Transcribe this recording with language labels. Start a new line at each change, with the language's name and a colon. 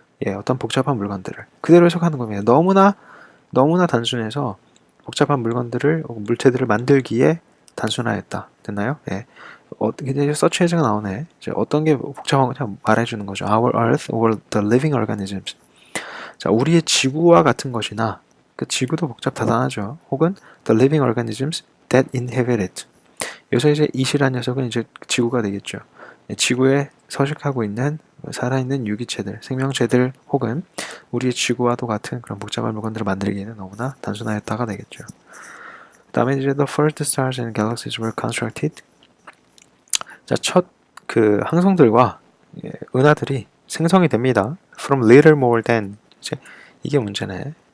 Korean: 예, 어떤 복잡한 물건들을 그대로 해석하는 겁니다. 너무나 단순해서 복잡한 물건들을 물체들을 만들기에 단순하였다. 됐나요? 예. 이제 서치 해제가 나오네. 이제 어떤 게 복잡한 건지 말해주는 거죠.
English: Our Earth or the living organisms.
Korean: 자, 우리의 지구와 같은 것이나 그 지구도 복잡다단하죠. 혹은
English: the living organisms that inhabit it.
Korean: 여기서 이제 it이라는 녀석은 이제 지구가 되겠죠. 지구에 서식하고 있는 살아있는 유기체들, 생명체들 혹은 우리의 지구와도 같은 그런 복잡한 물건들을 만들기에는 너무나 단순하였다가 되겠죠. 그 다음에 이제
English: the first stars and galaxies were constructed
Korean: 자, 첫 그 항성들과 은하들이 생성이 됩니다.
English: From little more than
Korean: 이제 이게 문제네.